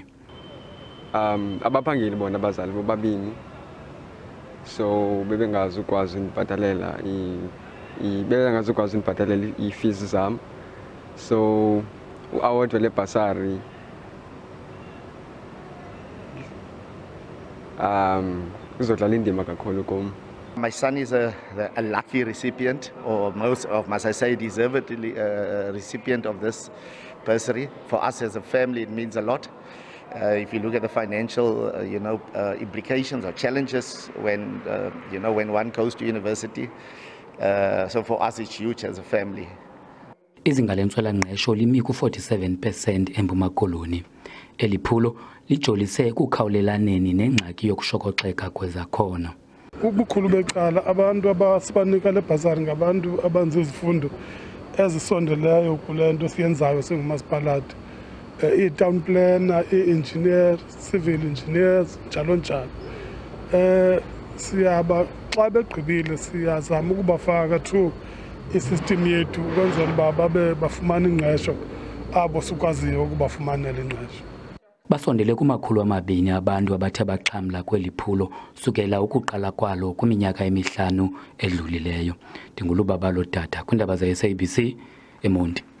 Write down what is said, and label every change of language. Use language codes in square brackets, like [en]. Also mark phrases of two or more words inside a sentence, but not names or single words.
[xh] Abaphangeli bona abazali bobabini, so bebengazukwazi undibhatalela ii-fees zam. So u-award wale basari kuzodlala indima kakhulu kum. [en] My son is a lucky recipient, or must I say deservedly recipient of this bursary. For us as a family, it means a lot. If you look at the financial, implications or challenges when, when one goes to university. So for us, it's huge as a family. [xh] Izinga lentswela-ngqesho limi ku-47% eMpuma Koloni. Eli phulo lijolise ekukhawulelaneni nengxaki yokushokoxeka kwezakhono. Ubukhulu becala abantu abasibanika le bhasari ngabantu abenza izifundo ezisondeleyo kule nto siyenzayo singumasipalati. [en] I-town planner, i-engineer, civil engineers, [xh] njalo njalo. Siyaba xa begqibile siyazama ukubafaka [en] through i-system [xh] yethu ukwenzela uba babe bafumana ingqesho abo sikwaziyo ukubafumanela ingqesho. Basondele ku-200 abantu abathe baxhamla kweli phulo sukela ukuqala kwalo kwiminyaka emihlanu edlulileyo. Ndingulubabalo Dada, kwiindaba ze-SABC eMonti.